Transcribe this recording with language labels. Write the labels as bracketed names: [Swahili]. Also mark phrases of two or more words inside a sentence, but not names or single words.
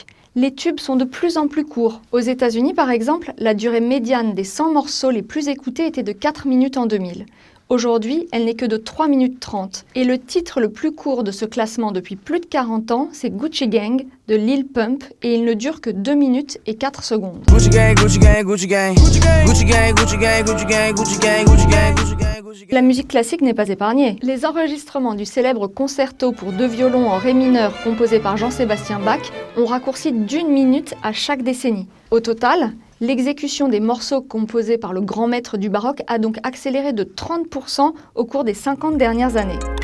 [French] Les tubes sont de plus en plus courts. Aux États-Unis, par exemple, la durée médiane des 100 morceaux les plus écoutés était de 4 minutes en 2000. Aujourd'hui, elle n'est que de 3 minutes 30. Et le titre le plus court de ce classement depuis plus de 40 ans, c'est Gucci Gang de Lil Pump, et il ne dure que 2 minutes et 4 secondes. [English] Gucci gang, Gucci gang, Gucci gang. Gucci gang, Gucci gang, Gucci gang, Gucci gang, Gucci gang, Gucci gang, Gucci gang. [French] La musique classique n'est pas épargnée. Les enregistrements du célèbre concerto pour 2 violons en ré mineur composé par Jean-Sébastien Bach ont raccourci d'1 minute à chaque décennie. Au total, l'exécution des morceaux composés par le grand maître du baroque a donc accéléré de 30% au cours des 50 dernières années.